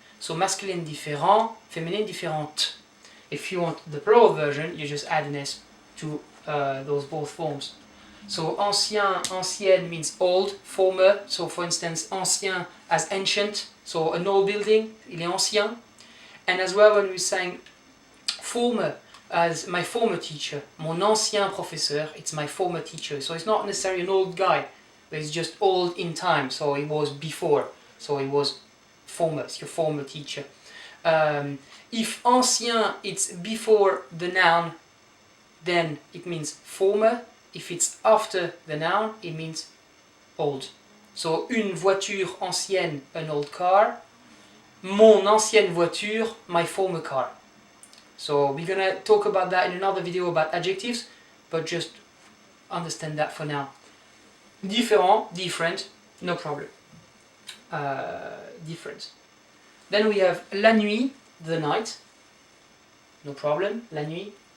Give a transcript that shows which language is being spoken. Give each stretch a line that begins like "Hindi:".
English: So masculine différent, feminine différente. If you want the plural version, you just add an s to those both forms. So ancien, ancienne means old, former. So for instance, ancien as ancient, so an old building,
French: il est ancien.
English: And as well when we're saying former as my former teacher,
French: mon ancien professeur,
English: it's my former teacher. So it's not necessarily an old guy, but it's just old in time. So it was before, so it was former, it's your former teacher. If ancien it's before the noun, then it means former. If it's after the noun, it means old.
French: So une voiture ancienne,
English: an old car.
French: Mon ancienne voiture,
English: my former car. So we're gonna talk about that in another video about adjectives, but just understand that for now. Différent, different, no problem. Different. Then we have la nuit, the night, no problem, la nuit.